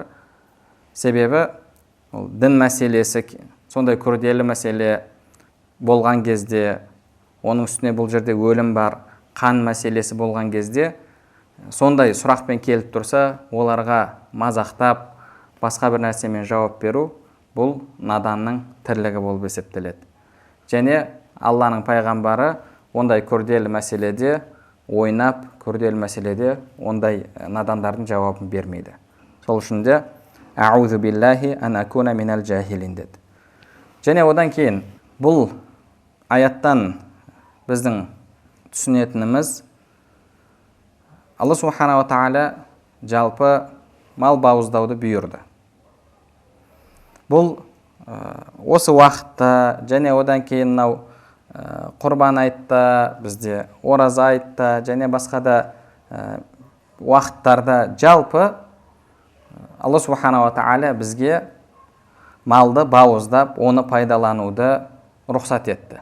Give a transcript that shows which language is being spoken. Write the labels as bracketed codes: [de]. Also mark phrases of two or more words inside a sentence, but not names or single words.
[kk] Себебі дін мәселесі сондай күрделі мәселе болған кезде, оның үстіне бұл жерде өлім бар, қан мәселесі болған кезде, сондай сұрақпен келіп тұрса, оларға мазақтап, басқа бір нәрсемен жауап беру, бұл наданның тірлігі болып есептеледі. Және Алланың пайғамбары ондай күрделі мәселеде ойнап, күрделі мәселеде ондай надандардың жауабын бермейді. Сол үшін де [ar] أعوذ بالله أن أكون من الجاهلين [kk] деді. Және одан кейін бұл аяттан біздің түсінетініміз, Алла субханала тағала жалпы мал бауыздауды бұйырды. Бұл осы уақытта және одан кейін құрбан айтта, бізде ораза айтта және басқа да уақыттарда жалпы Алла субханала тағала бізге малды бауыздап, оны пайдалануды рұқсат етті.